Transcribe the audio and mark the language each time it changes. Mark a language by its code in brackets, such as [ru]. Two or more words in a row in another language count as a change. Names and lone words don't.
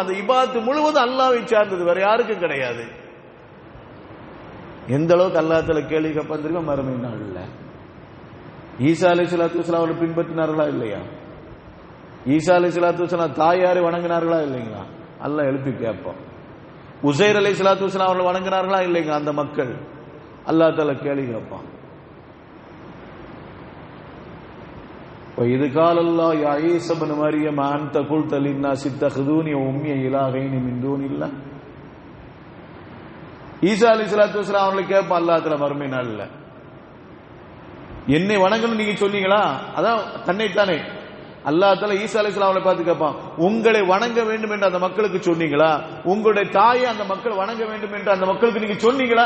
[ta] அந்த இபாதத்து முழுவதும் அல்லாஹ்வை சார்ந்தது, வேற யாருக்கும் கிடையாது. எந்த அளவுக்கு அல்லாஹ்வுல கேள்வி கேட்பா மறுமை நாள்ல ஈசா [ar] عليه الصلاة والسلام [ta] அவர்கள் பின்பற்றினார்களா இல்லையா? ஈசா [ar] عليه الصلاة والسلام [ta] தாயாரை வணங்கினார்களா இல்லைங்களா? அல்லாஹ் எழுப்பி கேட்பான். உஸைர் [ar] عليه الصلاة والسلام [ta] அவர்கள் வணங்கினார்களா இல்லைங்க? அந்த மக்கள் அல்லாஹ் தஆலா கேள்வி கேட்பான். [ar] وَإِذْ قَالَ اللَّهُ يَا عِيسَى ابْنَ مَرْيَمَ أَنْتَ قُلْتَ لِلنَّاسِ اتَّخِذُونِي وَأُمِّيَ إِلَٰهَيْنِ مِن دُونِ اللَّهِ. [ta] ஈசா [ar] عليه الصلاة والسلام [ta] அவர்களை கேட்பான் அல்லாஹ் தஆலா மறுமை நாள்ல, என்னை வணங்கணும் நீங்க சொன்னீங்களா? அதான் தன்னைத்தானே அல்லாஹ் தஆலா ஈசா அலைஹிஸ்ஸலாம் அவர்களை பார்த்து கேட்பான், உங்களை வணங்க வேண்டும் என்று அந்த மக்களுக்கு சொன்னீங்களா? உங்களுடைய தாயை அந்த மக்கள் வணங்க வேண்டும் என்று அந்த மக்களுக்கு நீங்க சொன்னீங்களா?